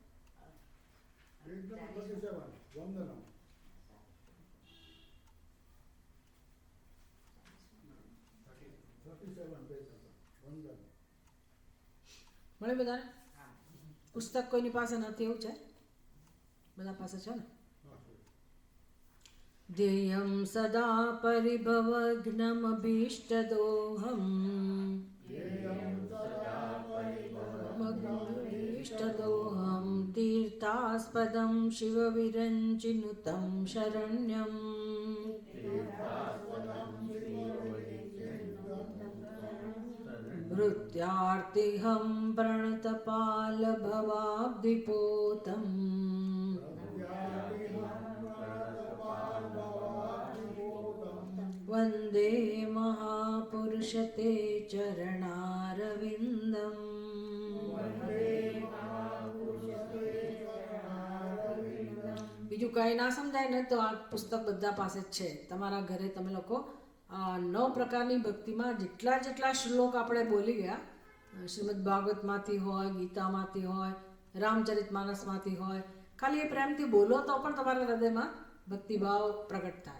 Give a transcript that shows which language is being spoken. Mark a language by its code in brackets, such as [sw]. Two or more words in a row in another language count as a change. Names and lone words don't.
[gu] મળે બધાને? પુસ્તક કોઈની પાસે નથી એવું છે? બધા પાસે છે ને? [sa] ધ્યેયં સદા પરિભવઘ્નમભીષ્ટદોહમ इष्टदोहं तीर्थास्पदं शिवविरञ्चिनुतं शरण्यम् भृत्यार्तिहं प्रणतपालभवाब्धिपोतम् वन्दे महापुरुषते चरणारविन्दम्। [gu] બીજું કાંઈ ના સમજાય ને તો આ પુસ્તક બધા પાસે જ છે તમારા ઘરે। તમે લોકો 9 પ્રકારની ભક્તિમાં જેટલા શ્લોક આપણે બોલી ગયા શ્રીમદ ભાગવતમાંથી હોય, ગીતામાંથી હોય, રામચરિતમાનસમાંથી હોય, ખાલી એ પ્રેમથી બોલો તો પણ તમારા હૃદયમાં ભક્તિભાવ પ્રગટ થાય।